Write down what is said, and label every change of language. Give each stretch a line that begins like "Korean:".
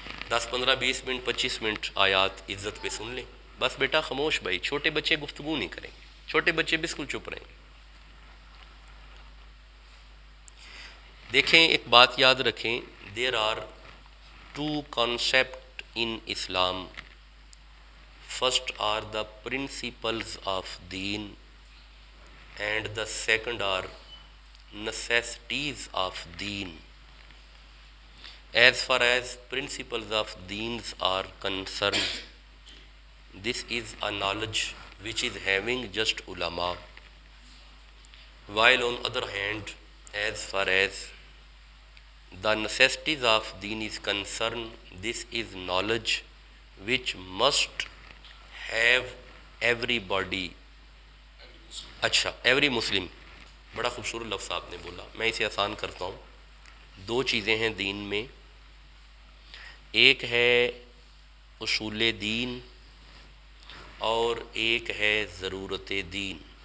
Urdu: 10 15 20 minute 25 minute آیات عزت پہ سن لیں، بس بیٹا خاموش بھائی، چھوٹے بچے گفتگو نہیں کریں گے، چھوٹے بچے بالکل چپ رہیں گے۔ دیکھیں ایک بات یاد رکھیں،
English: There are two concepts in Islam. First are the principles of deen and the second are necessities of deen. As far as principles of deens are concerned, this is a knowledge which is having just ulama, while on other hand, as far as the necessities of deen is concerned, this is knowledge which must have everybody.
Urdu: اچھا
English: every Muslim,
Urdu: بڑا خوبصورت لفظ آپ نے بولا، میں اسے آسان کرتا ہوں. دو چیزیں ہیں دین میں، ایک ہے اصول دین اور ایک ہے ضرورت دین.